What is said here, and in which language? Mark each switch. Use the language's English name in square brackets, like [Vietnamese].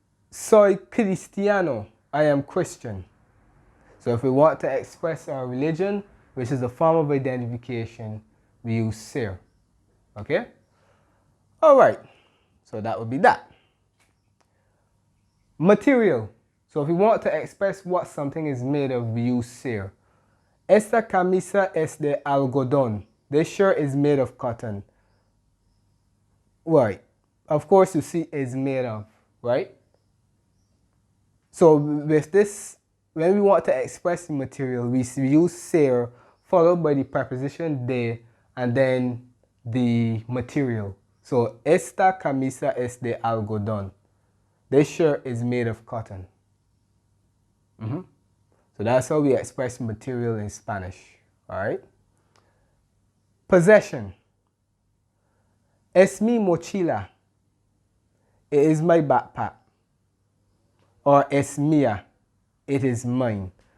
[Spanish] Soy cristiano. [English] I am Christian. So if we want to express our religion, which is a form of identification, we use ser. Okay? All right. So that would be that. Material. So if we want to express what something is made of, we use ser. [Spanish] Esta camisa es de algodón. [English] This shirt is made of cotton. Right. Of course, you see is made of, right? So with this, when we want to express the material, we use ser followed by the preposition de and then the material. [Spanish] So esta camisa es de algodón. [English] This shirt is made of cotton. So that's how we express material in Spanish. All right. Possession. [Spanish] Es mi mochila. [English] It is my backpack. Or [Spanish] es mía. [English] It is mine.